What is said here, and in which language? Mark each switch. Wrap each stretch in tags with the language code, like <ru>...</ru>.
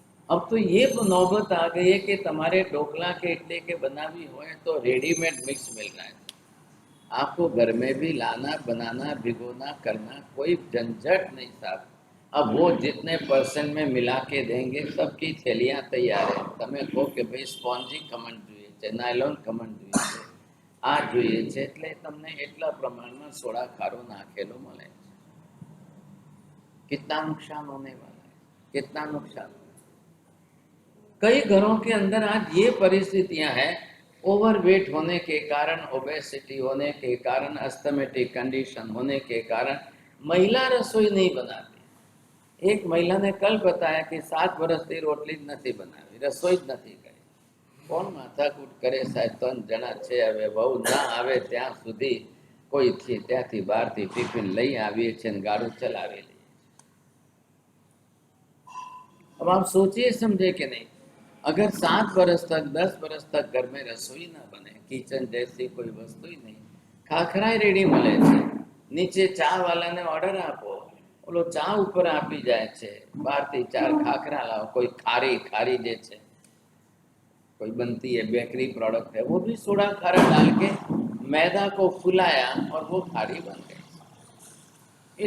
<hi>अब तो ये नौबत आ गई है कि तुम्हारे ढोकला के इडली के बना भी हुए तो रेडीमेड मिक्स मिल रहा है, आपको घर में भी लाना, बनाना, भिगोना, करना, कोई झंझट नहीं साहब। अब वो जितने परसेंट में मिला के देंगे, सबकी थैलियाँ तैयार है।</hi> <gu>તમે કહો કે ભાઈ સ્પોન્જી ખમણ જોઈએ છે, નાયલોન ખમણ જોઈએ છે, આ જોઈએ છે, એટલે તમને એટલા પ્રમાણમાં સોડા ખારો નાખેલો મળે છે।</gu> <hi>कितना नुकसान होने वाला है, कितना नुकसान। कई घरों के अंदर आज ये परिस्थितियां हैं, ओवरवेट होने के कारण, ओबेसिटी होने के कारण, अस्थमेटिक कंडीशन होने के कारण महिला रसोई नहीं बनाती। एक महिला ने कल बताया कि</hi> <gu>7 વર્ષથી રોટલી જ નથી બનાવી, રસોઈ જ નથી કરી। કોણ માથાકૂટ કરે સાહેબ, 3 જણા છે, હવે વહુ ના આવે ત્યાં સુધી કોઈ ત્યાંથી બહારથી ટિફિન લઈ આવીએ છીએ અને ગાડું ચલાવી લઈએ।</gu> <hi>अब आप सोचिए समझे कि नहीं, अगर 7 बरस तक, 10 बरस तक घर में रसोई ना बने, किचन जैसी कोई वस्तु ही नहीं, खाखराई</hi> <gu>रेडी મળે છે, નીચે ચા વાળાને ઓર્ડર આપો, ઓલો ચા ઉપર આપી જાય છે, બહારથી 4 ખાખરા લાવો,</gu> <hi>कोई खारी खारी जे છે, कोई बनती है बेकरी प्रोडक्ट है, वो भी सोडा खारा डाल के मैदा को फुलाया और वो खारी बन गई।</hi>